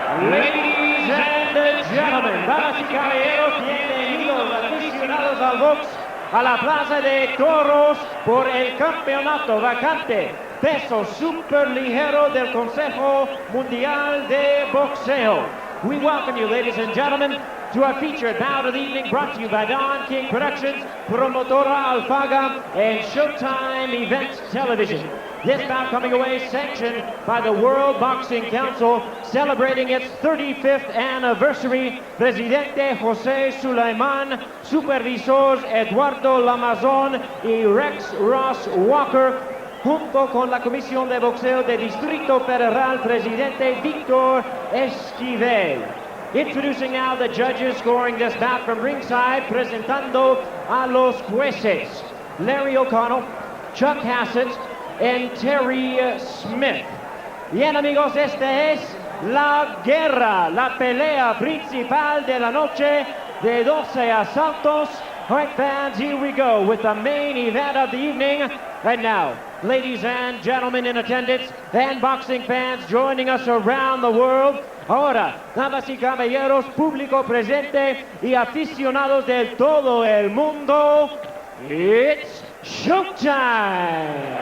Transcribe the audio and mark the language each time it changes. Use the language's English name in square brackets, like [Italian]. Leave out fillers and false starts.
[English] Ladies and gentlemen, [Spanish] damas caballeros, bienvenidos aficionados al box a la Plaza de Toros por el campeonato vacante peso superligero del Consejo Mundial de Boxeo. [English] We welcome you, ladies and gentlemen, to our featured bout of the evening, brought to you by Don King Productions, Promotora Alfaga, and Showtime Events Television. This bout coming away sanctioned by the World Boxing Council, celebrating its 35th anniversary. [Spanish] Presidente José Sulaimán, Supervisor Eduardo Lamazón y Rex Ross Walker, junto con la Comisión de Boxeo de Distrito Federal, Presidente Víctor Esquivel. [English] Introducing now the judges scoring this bout from ringside, [Spanish] presentando a los jueces [English] Larry O'Connell, Chuck Hassett, and Terry Smith. [Spanish] Bien, amigos, esta es la guerra, la pelea principal de la noche de 12 asaltos. [English] All right, fans, here we go with the main event of the evening. And now, ladies and gentlemen in attendance and boxing fans joining us around the world. [Spanish] Ahora, damas y caballeros, público presente y aficionados de todo el mundo, [English] it's showtime!